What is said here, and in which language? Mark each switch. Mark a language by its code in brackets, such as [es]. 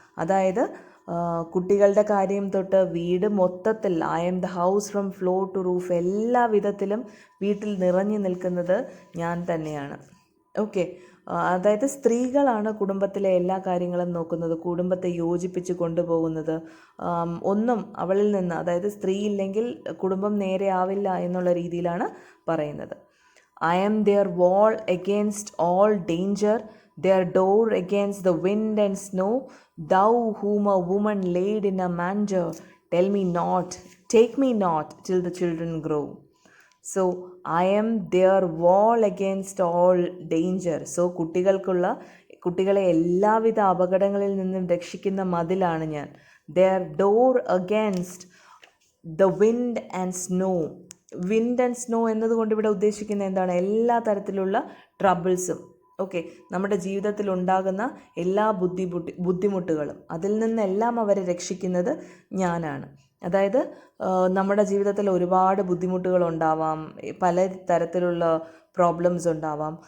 [ml] അതായത് കുട്ടികളുടെ കാര്യം തൊട്ട് വീട് മൊത്തത്തിൽ [en] I am the house from floor to roof [ml] എല്ലാ വിധത്തിലും വീട്ടിൽ നിറഞ്ഞു നിൽക്കുന്നത് ഞാൻ തന്നെയാണ്. ഓക്കെ. അതായത് സ്ത്രീകളാണ് കുടുംബത്തിലെ എല്ലാ കാര്യങ്ങളും നോക്കുന്നത്, കുടുംബത്തെ യോജിപ്പിച്ച് കൊണ്ടുപോകുന്നത്. ഒന്നും അവളിൽ നിന്ന്, അതായത് സ്ത്രീ ഇല്ലെങ്കിൽ കുടുംബം നേരെ ആവില്ല എന്നുള്ള രീതിയിലാണ് പറയുന്നത്. [en] I am their wall against all danger, their door against the wind and snow. Thou whom a woman laid in a manger, tell me not, take me not till the children grow. So I am their wall against all danger. [ml] So കുട്ടികളെ എല്ലാവിധ അപകടങ്ങളിൽ നിന്നും രക്ഷിക്കുന്ന മതിലാണ് ഞാൻ. [en] Their door against the wind and snow. Wind and snow [ml] എന്നതുകൊണ്ട് ഇവിടെ ഉദ്ദേശിക്കുന്നത് എന്താണ്? എല്ലാ തരത്തിലുള്ള ട്രബിൾസും, ഓക്കെ, നമ്മുടെ ജീവിതത്തിൽ ഉണ്ടാകുന്ന എല്ലാ ബുദ്ധിമുട്ടുകളും അതിൽ നിന്നെല്ലാം അവരെ രക്ഷിക്കുന്നത് ഞാനാണ്. അതായത് നമ്മുടെ ജീവിതത്തിൽ ഒരുപാട് ബുദ്ധിമുട്ടുകൾ ഉണ്ടാവാം, പല തരത്തിലുള്ള പ്രോബ്ലംസ് ഉണ്ടാവാം.